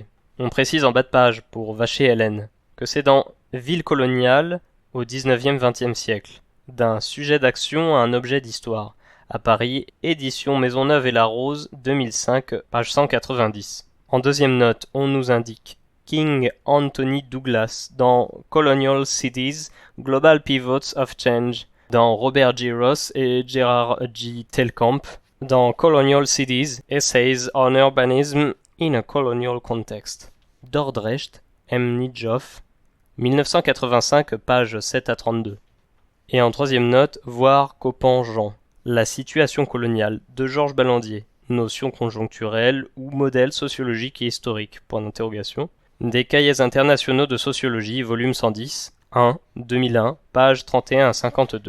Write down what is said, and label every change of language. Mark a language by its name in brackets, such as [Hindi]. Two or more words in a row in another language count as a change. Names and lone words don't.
[French] On précise en bas de page, pour Vacher Hélène, que c'est dans ville coloniale au XIXe-XXe siècle, d'un sujet d'action à un objet d'histoire, à Paris, édition Maisonneuve et la Rose, 2005, page 190. En deuxième note, on nous indique King Anthony Douglas dans Colonial Cities, Global Pivots of Change, dans Robert G. Ross et Gerard G. Telkamp, dans Colonial Cities, Essays on Urbanism in a Colonial Context. Dordrecht, M. Nijhoff, 1985, pages 7 à 32. Et en troisième note, voir Coppan-Jean, La situation coloniale, de Georges Ballandier, notion conjoncturelle ou modèle sociologique et historique, point d'interrogation. Des cahiers internationaux de sociologie, volume 110, 1, 2001, pages 31 à 52.